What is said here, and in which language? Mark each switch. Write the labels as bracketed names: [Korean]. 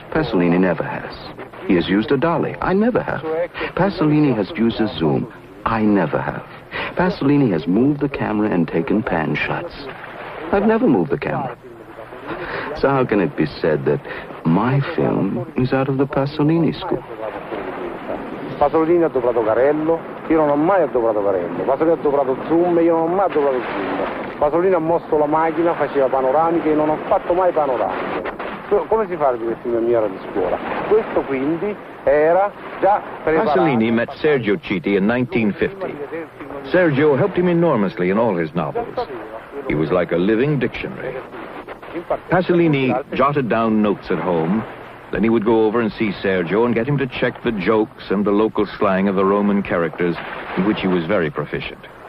[English] Pasolini never has. He has used a dolly. I never have. Pasolini has used a zoom. I never have. Pasolini has moved the camera and taken pan shots. I've never moved the camera. So how can it be said that my film is out of the Pasolini school? [Italian] Pasolini ha doprato Carello, io non ho mai adoprato Carello. Pasolini ha doprato zoom, io non ho mai adoprato zoom. Pasolini ha mosso la macchina, faceva panoramiche, io non ho fatto mai panoramiche. Come si fa a dire film mio di scuola? Questo quindi era già preparato. [English] Pasolini met Sergio Citti in 1950. Sergio helped him enormously in all his novels. He was like a living dictionary. Pasolini jotted down notes at home. Then he would go over and see Sergio and get him to check the jokes and the local slang of the Roman characters, in which he was very proficient.